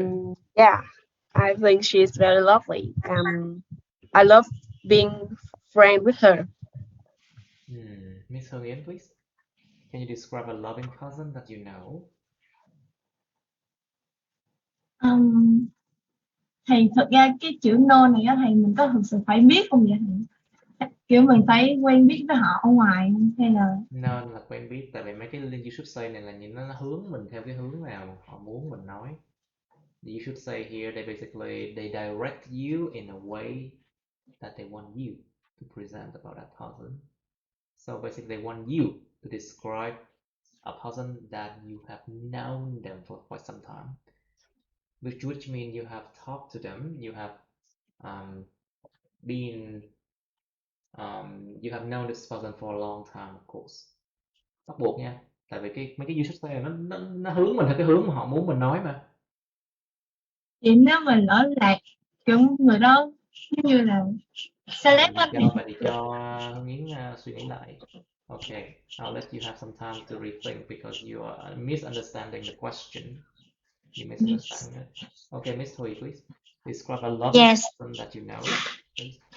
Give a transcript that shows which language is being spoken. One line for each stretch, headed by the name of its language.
English: and yeah, I think she's very lovely, and I love being friend with her. Miss Hương please. Can you describe a loving cousin that you know?
Vietnamese: Thầy thật ra cái chữ no này á thầy, mình có thực sự phải biết không vậy thầy? Kiểu mình phải quen biết với họ ở ngoài không? Hay là Nên là quen biết, tại vì mấy cái link
English: you should say
Vietnamese: này là nhìn nó hướng mình theo cái hướng nào họ muốn mình nói.
English: You should say here they basically they direct you in a way that they want you to present about that person. So basically they want you to describe a person that you have known them for quite some time, which means you have talked to them, you have been you have known this person for a long time, of course.
Vietnamese: Bắt buộc nha, tại vì mấy cái
English: you should say
Vietnamese: nó hướng mình theo cái hướng mà họ muốn mình nói mà. vậy nếu mình lỡ lạc kiểu người đó giống như là celeb á thì Vậy thì cho Hương Yến suy nghĩ lại.
English: Okay, I'll let you have some time to rethink because you are misunderstanding the question. You misunderstanding it. Okay, Miss Hui, please. Describe a loving Yes, person that you know, please.